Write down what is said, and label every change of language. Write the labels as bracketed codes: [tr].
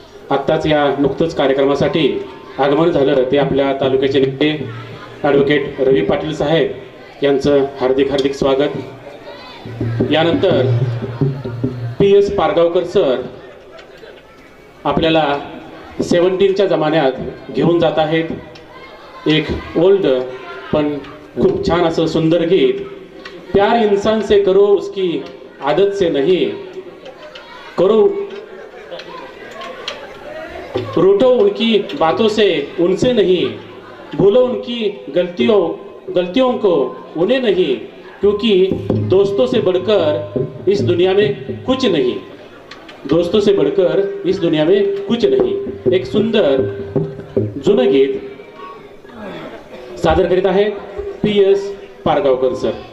[mr] आत्ताच या नुकतंच कार्यक्रमासाठी आगमन झालं ते आपल्या तालुक्याचे नेते ॲडव्होकेट रवी पाटील साहेब यांचं हार्दिक हार्दिक स्वागत. यानंतर PS पारगावकर सर आपल्याला 70च्या जमान्यात घेऊन जात आहेत. एक ओल्ड पण खूप छान असं सुंदर गीत. [hi] प्यार इंसान से करो उसकी आदत से नहीं, करो रूठो उनकी बातों से उनसे नहीं, भूलो उनकी गलतियों को उन्हें नहीं, क्योंकि दोस्तों से बढ़कर इस दुनिया में कुछ नहीं, दोस्तों से बढ़कर इस दुनिया में कुछ नहीं. [mr] एक सुंदर जुनं गीत सादर करीत आहेत PS पारगावकर सर.